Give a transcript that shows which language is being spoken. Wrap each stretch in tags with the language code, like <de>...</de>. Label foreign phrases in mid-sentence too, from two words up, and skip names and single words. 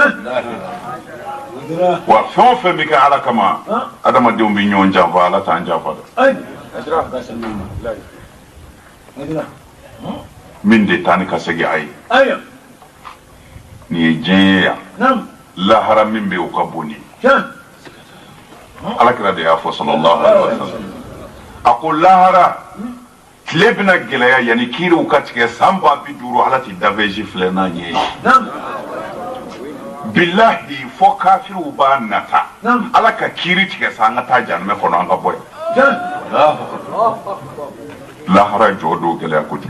<bm>wa fɛn o fɛn bɛ kɛ ala kama adamadenw bɛ ɲɔgɔn janfa ala t'an janfa dɛ min de taa ni ka segin a ye nin ye diɲɛ ye yan lahara min bɛ yen o ka bon ni alakira de y'a fɔ</bm> <ar>صلى الله عليه وسلم</ar> <bm>a ko lahara tile bɛna gɛlɛya yanni kiiriw ka tigɛ san 50 ala tɛ daveji filɛ n'a ɲɛ ye bilahi fo kafiriw b'a nata ala ka kiiri tigɛ sa an ka taa janmɛ kɔnɔ an ka bɔ yan lahara jɔ do gɛlɛya kojugu</bm>